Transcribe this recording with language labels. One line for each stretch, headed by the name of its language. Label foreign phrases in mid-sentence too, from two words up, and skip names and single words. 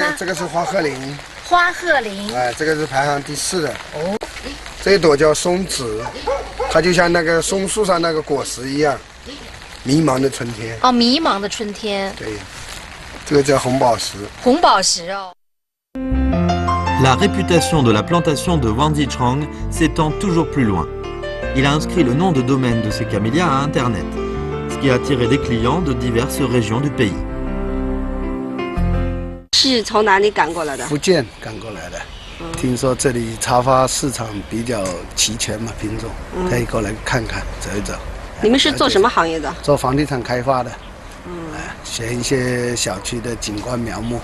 Chinese: 这个是花鹤龄。花鹤龄。这个是排行第4的。这一朵叫松子，它就像那个松树上那个果实一样，迷茫的春天。迷茫的春天。对，这个叫红宝石。红宝石哦。
French: La réputation de la plantation de Wang Zichang s'étend toujours plus loin. Il a inscrit le nom de domaine de ses camélias à Internet, ce qui a attiré des clients de diverses régions du pays.
Chinese: 是从哪里赶过来的？福建赶过来的。听说这里茶花市场比较齐全嘛，品种，可以过来看看，走一走。你们是做什么行业的？做房地产开发的。选一些小区的景观苗木。